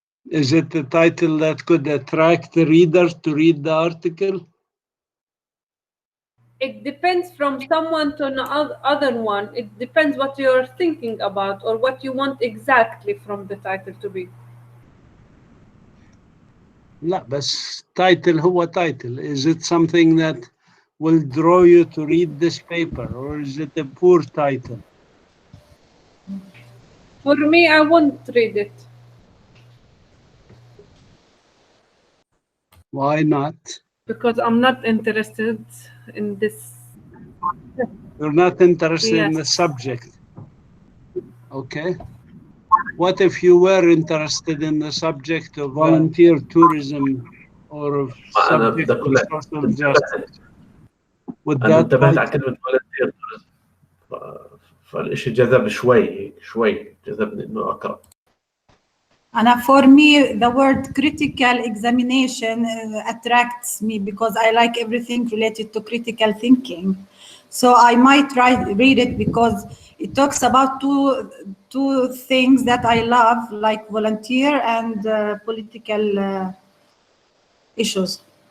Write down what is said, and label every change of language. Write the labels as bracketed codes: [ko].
[en] Is it a title that could attract the reader to read the article? It depends from someone to another one. It depends what you're thinking about or what you want exactly from the title to be. [ar] لا بس title هو title. [en] Is it something that will draw you to read this paper, or is it a poor title? For me, I won't read it. Why not? Because I'm not interested in this. You're not interested in the subject. Okay. What if you were interested in the subject of volunteer tourism or of subject of social justice? Would [ar] أنا [en] that [ar] انتبهت على كلمة volunteer tourism فالإشي جذب شوي جذبني إنه أقرأ. [en] And for me, the word critical examination attracts me because I like everything related to critical thinking. So I might read it because it talks about two things that I love, like volunteer and political issues.